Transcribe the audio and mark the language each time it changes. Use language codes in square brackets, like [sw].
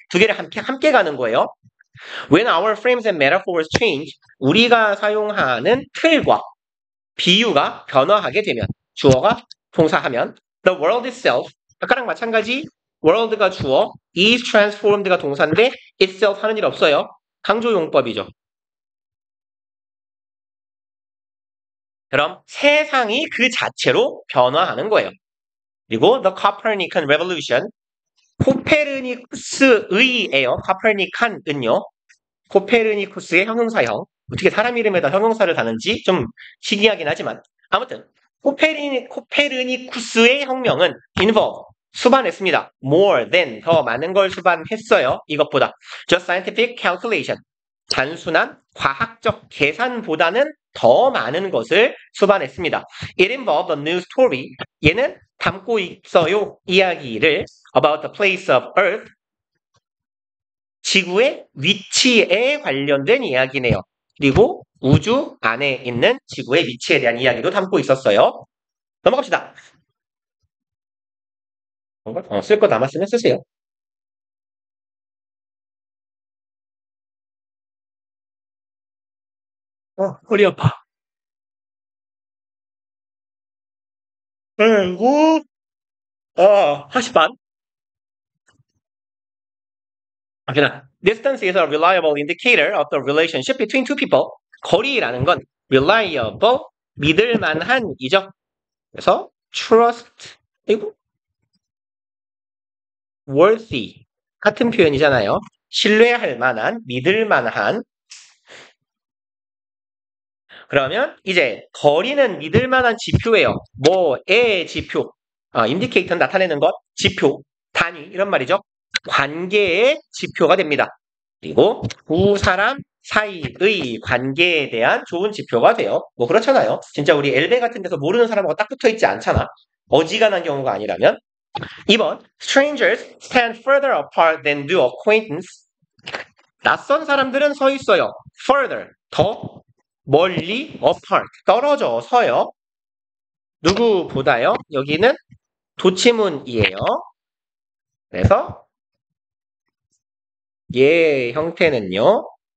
[ko] 두 개를 함께 가는 거예요. [en] When our frames and metaphors change, [ko] 우리가 사용하는 틀과 비유가 변화하게 되면 주어가 동사하면 [en] the world itself, [ko] 아까랑 마찬가지 world가 주어, is transformed가 동사인데 itself 하는 일 없어요. 강조용법이죠. 그럼 세상이 그 자체로 변화하는 거예요. 그리고 the Copernican Revolution, 코페르니쿠스의예요. 코페르니칸은요. 코페르니쿠스의 형용사형. 어떻게 사람 이름에다 형용사를 다는지 좀 신기하긴 하지만 아무튼 코페르니쿠스의 혁명은 involve 수반했습니다. [en] more than [ko] 더 많은 걸 수반했어요. 이것보다 [en] just scientific calculation [ko] 단순한 과학적 계산보다는 더 많은 것을 수반했습니다. [en] It involved a new story. [ko] 얘는 담고 있어요. 이야기를 [en] about the place of Earth. [ko] 지구의 위치에 관련된 이야기네요. 그리고 우주 안에 있는 지구의 위치에 대한 이야기도 담고 있었어요. 넘어갑시다. 쓸 거 남았으면 쓰세요. 허리 아파. 그리고 1시 반. 그냥 [en] distance is a reliable indicator of the relationship between two people. [ko] 거리라는 건 reliable, 믿을만한이죠. 그래서 trust, 그리고 worthy 같은 표현이잖아요. 신뢰할 만한, 믿을 만한. 그러면 이제 거리는 믿을 만한 지표예요. 뭐의 지표, 인디케이터는 나타내는 것, 지표, 단위 이런 말이죠. 관계의 지표가 됩니다. 그리고 두 사람 사이의 관계에 대한 좋은 지표가 돼요. 뭐 그렇잖아요. 진짜 우리 엘베 같은 데서 모르는 사람하고 딱 붙어 있지 않잖아. 어지간한 경우가 아니라면. 2번, [en] strangers stand further apart than do acquaintance. [ko] 낯선 사람들은 서 있어요. further, 더 멀리, apart, 떨어져 서요. 누구보다요? 여기는 도치문이에요. 그래서 얘 형태는요.